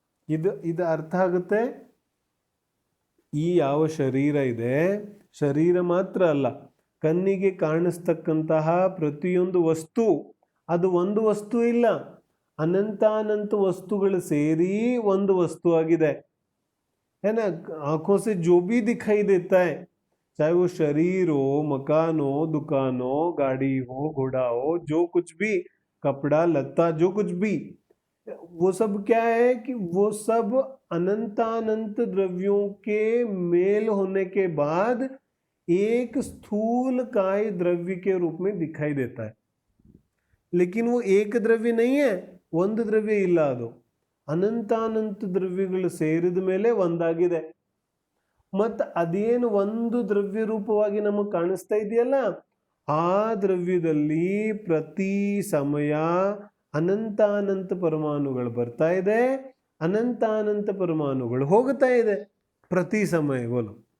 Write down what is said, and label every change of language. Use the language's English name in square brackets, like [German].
[Kannada] ಇದು ಅರ್ಥ ಆಗುತ್ತೆ. ಈ ಯಾವ ಶರೀರ ಇದೆ, ಶರೀರ ಮಾತ್ರ ಅಲ್ಲ, ಕಣ್ಣಿಗೆ ಕಾಣಿಸ್ತಕ್ಕಂತಹ ಪ್ರತಿಯೊಂದು ವಸ್ತು ಅದು ಒಂದು ವಸ್ತು ಇಲ್ಲ, ಅನಂತ ವಸ್ತುಗಳು ಸೇರಿ ಒಂದು ವಸ್ತು ಆಗಿದೆ. [Hindi] है ना, आंखों से जो भी दिखाई देता है, चाहे वो शरीर हो, मकान हो, दुकान हो, गाड़ी हो, घोड़ा हो, जो कुछ भी, कपड़ा लत्ता, जो कुछ भी, वो सब क्या है कि वो सब अनंत द्रव्यों के मेल होने के बाद एक स्थूल काय द्रव्य के रूप में दिखाई देता है. लेकिन वो एक द्रव्य नहीं है, [Kannada] ಒಂದು ದ್ರವ್ಯ ಇಲ್ಲ, ಅದು ಅನಂತ ದ್ರವ್ಯಗಳು ಸೇರಿದ ಮೇಲೆ ಒಂದಾಗಿದೆ. ಮತ್ತು ಅದೇನು ಒಂದು ದ್ರವ್ಯ ರೂಪವಾಗಿ ನಮಗೆ ಕಾಣಿಸ್ತಾ ಇದೆಯಲ್ಲ, ಆ ದ್ರವ್ಯದಲ್ಲಿ ಪ್ರತಿ ಸಮಯ ಅನಂತ ಪರಮಾಣುಗಳು ಬರ್ತಾ ಇದೆ, ಅನಂತ ಪರಮಾಣುಗಳು ಹೋಗ್ತಾ ಇದೆ ಪ್ರತಿ ಸಮಯಗಳು.